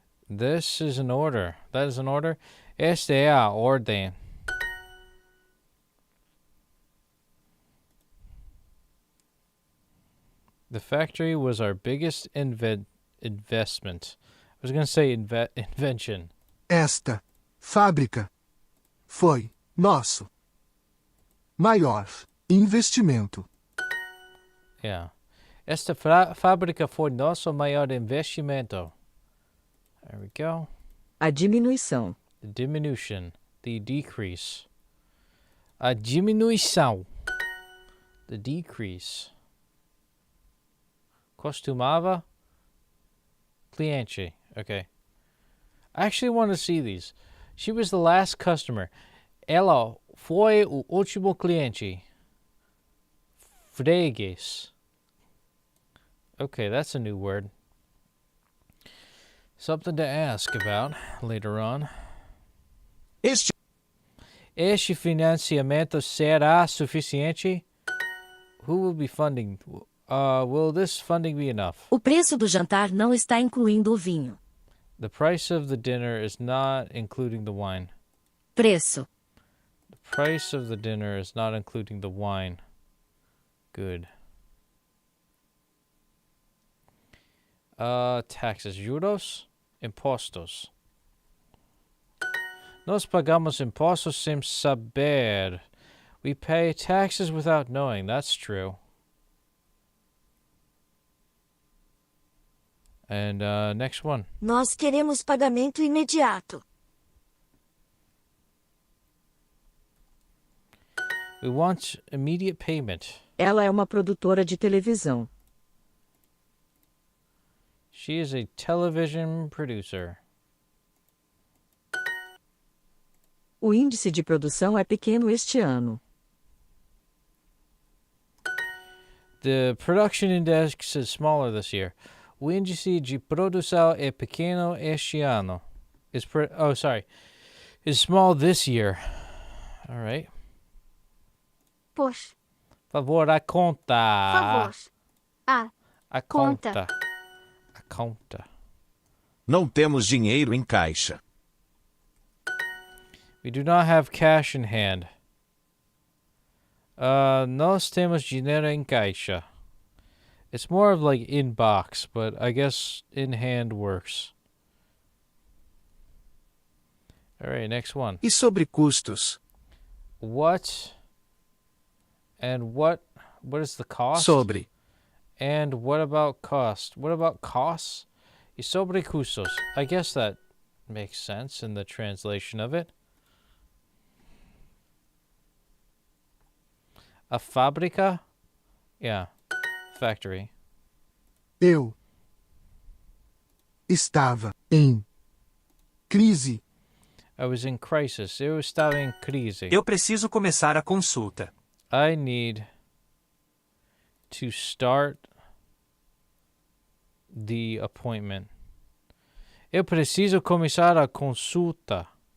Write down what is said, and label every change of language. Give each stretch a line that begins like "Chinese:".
English: This is an order. That is an order.
Portuguese: Esta é a ordem.
English: The factory was our biggest investment. I was going to say invention.
Portuguese: Esta fábrica foi nosso maior investimento.
English: Yeah.
Portuguese: Esta fábrica foi nosso maior investimento.
English: There we go.
Portuguese: A diminuição.
English: The diminution. The decrease.
Portuguese: A diminuição.
English: The decrease.
Portuguese: Costumava. Cliente. Okay.
English: I actually want to see these. She was the last customer.
Portuguese: Ela foi o último cliente.
English: Freguês. Okay, that's a new word. Something to ask about later on.
Portuguese: Este financiamento será suficiente?
English: Who will be funding? Will this funding be enough?
Portuguese: O preço do jantar não está incluindo o vinho.
English: The price of the dinner is not including the wine.
Portuguese: Preço.
English: The price of the dinner is not including the wine. Good.
Portuguese: Taxes. Juros? Impostos. Nós pagamos impostos sem saber.
English: We pay taxes without knowing. That's true. And next one.
Portuguese: Nós queremos pagamento imediato.
English: We want immediate payment.
Portuguese: Ela é uma produtora de televisão.
English: She is a television producer.
Portuguese: O índice de produção é pequeno este ano.
English: The production index is smaller this year.
Portuguese: O índice de produção é pequeno este ano.
English: Is small this year. All right.
Portuguese: Por Favor, a conta. favor. A Conta. conta. A conta. Não temos dinheiro em caixa.
English: We do not have cash in hand.
Portuguese: Nós temos dinheiro em caixa.
English: It's more of like in box, but I guess in hand works. All right, next one.
Portuguese: E sobre custos?
English: What? And what is the cost?
Portuguese: Sobre.
English: And what about cost? What about costs?
Portuguese: E sobre custos.
English: I guess that makes sense in the translation of it. A fábrica? Yeah. Factory.
Portuguese: Eu estava em crise.
English: I was in crisis.
Portuguese: Eu estava em crise. Eu preciso começar a consulta.
English: I need to start the appointment.
Portuguese: Eu preciso começar a consulta.